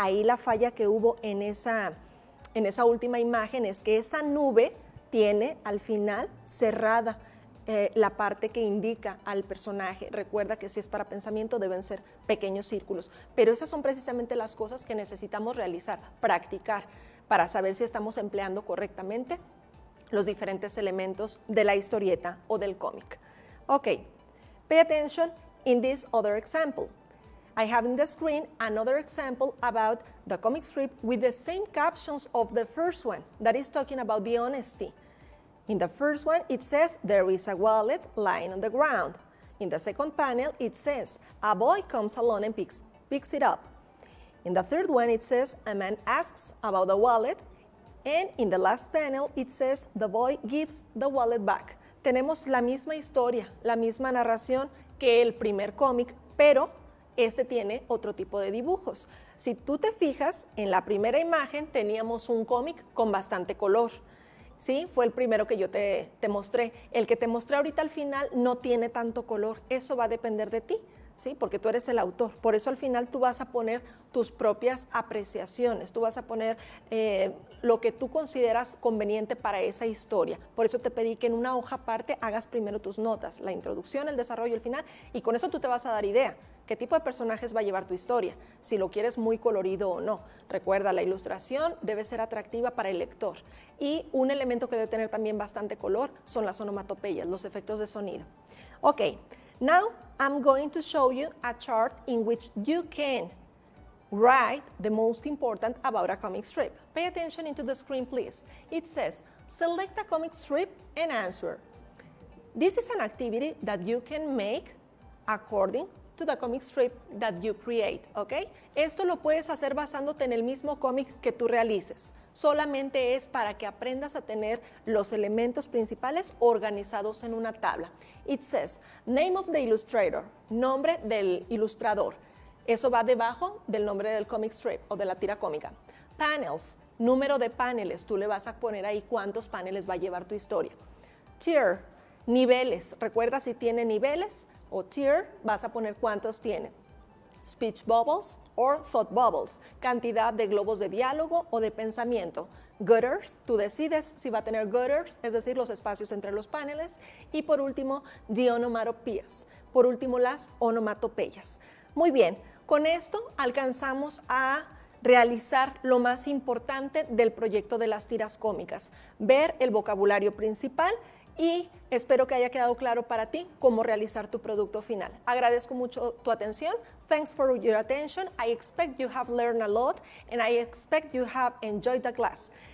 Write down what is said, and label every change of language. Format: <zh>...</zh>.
<es>Ahí la falla que hubo en esa última imagen es que esa nube tiene al final cerrada la parte que indica al personaje. Recuerda que si es para pensamiento deben ser pequeños círculos, pero esas son precisamente las cosas que necesitamos realizar, practicar, para saber si estamos empleando correctamente los diferentes elementos de la historieta o del cómic.</es> <en>Okay, pay attention in this other example. I have in the screen another example about the comic strip with the same captions of the first one, that is talking about the honesty. In the first one, it says, there is a wallet lying on the ground. In the second panel, it says, a boy comes along and picks it up. In the third one, it says, a man asks about the wallet. And in the last panel, it says, the boy gives the wallet back.</en> <es>Tenemos la misma historia, la misma narración que el primer cómic, pero este tiene otro tipo de dibujos. Si tú te fijas, en la primera imagen teníamos un cómic con bastante color. ¿Sí? Fue el primero que yo te mostré. El que te mostré ahorita al final no tiene tanto color. Eso va a depender de ti, ¿sí? Porque tú eres el autor. Por eso al final tú vas a poner tus propias apreciaciones. Tú vas a poner lo que tú consideras conveniente para esa historia. Por eso te pedí que en una hoja aparte hagas primero tus notas, la introducción, el desarrollo, el final, y con eso tú te vas a dar idea. ¿Qué tipo de personajes va a llevar tu historia? Si lo quieres muy colorido o no. Recuerda, la ilustración debe ser atractiva para el lector. Y un elemento que debe tener también bastante color son las onomatopeyas, los efectos de sonido.</es> <en>Okay, now I'm going to show you a chart in which you can write the most important about a comic strip. Pay attention into the screen, please. It says, select a comic strip and answer. This is an activity that you can make according to the comic strip that you create, ¿ok?</en> <es>Esto lo puedes hacer basándote en el mismo cómic que tú realices. Solamente es para que aprendas a tener los elementos principales organizados en una tabla.</es> <en>It says, name of the illustrator,</en> <es>nombre del ilustrador. Eso va debajo del nombre del comic strip o de la tira cómica. Panels, número de paneles. Tú le vas a poner ahí cuántos paneles va a llevar tu historia. Tier, niveles. Recuerda si tiene niveles o tier, vas a poner cuántos tiene.</es> <en>Speech bubbles or thought bubbles,</en> <es>cantidad de globos de diálogo o de pensamiento. gutters, tú decides si va a tener gutters, es decir, los espacios entre los paneles. Y por último, the onomatopoeias, por último las onomatopeyas. Muy bien, con esto alcanzamos a realizar lo más importante del proyecto de las tiras cómicas, ver el vocabulario principal y espero que haya quedado claro para ti cómo realizar tu producto final. Agradezco mucho tu atención.</es> <en>Thanks for your attention. I expect you have learned a lot and I expect you have enjoyed the class.</en>